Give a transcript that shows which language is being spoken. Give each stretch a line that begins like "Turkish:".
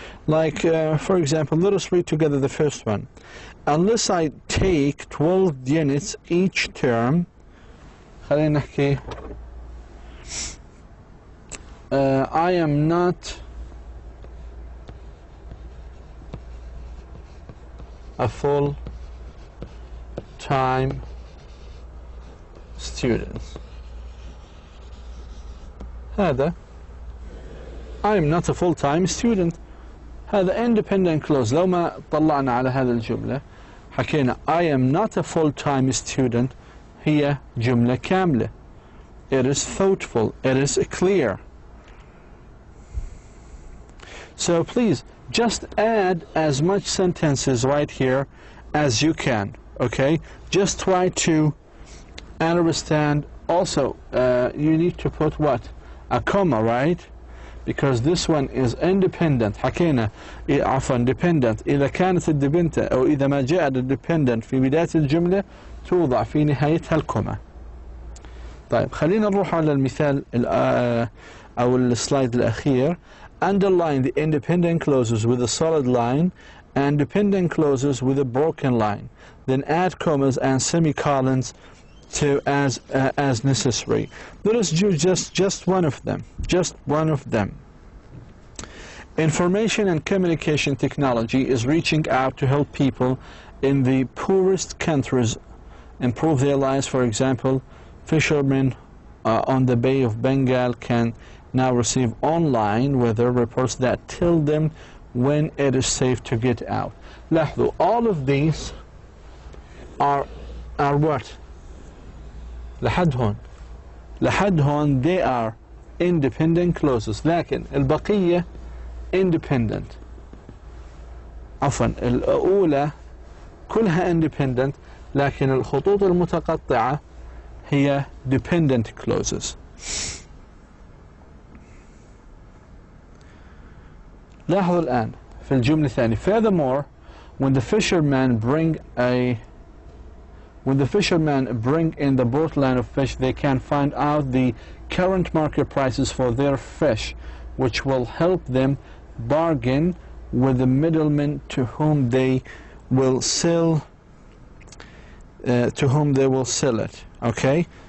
English: Like, for example, let us read together the first one. Unless I take 12 units each term,
Arabic: خلينا نحكي
English: I am not a full-time student.
Arabic: هذا
English: I am not a full-time student.
Arabic: هذا independent clause. لو ما طلعنا على هذه الجملة حكينا
English: I am not a full-time student.
Arabic: هي جملة كاملة.
English: It is thoughtful. It is clear. So please just add as much sentences right here as you can. Okay? Just try to understand. Also, you need to put what? A comma, right? because this one is independent.
Arabic: حكينا عفوا dependent. إذا كانت الديبندنت أو إذا ما جاء الديبندنت في بداية الجملة توضع في نهايتها الكوما. طيب خلينا نروح على المثال أو السلايد الأخير.
English: Underline the independent clauses with a solid line and dependent clauses with a broken line. Then add commas and semicolons to as necessary. Let us do just one of them. Just one of them. Information and communication technology is reaching out to help people in the poorest countries improve their lives. For example, fishermen on the Bay of Bengal can now receive online weather reports that tell them when it is safe to get out.
Arabic: لاحظوا,
English: all of these are what?
Arabic: لحد هون
English: they are independent clauses.
Arabic: لكن البقية independent. عفوا الأولى كلها independent، لكن الخطوط المتقطعة هي dependent clauses. لاحظوا الآن في الجملة الثانية.
English: Furthermore, when the fishermen bring in the boat line of fish, they can find out the current market prices for their fish, which will help them bargain with the middlemen to whom they will sell it. Okay.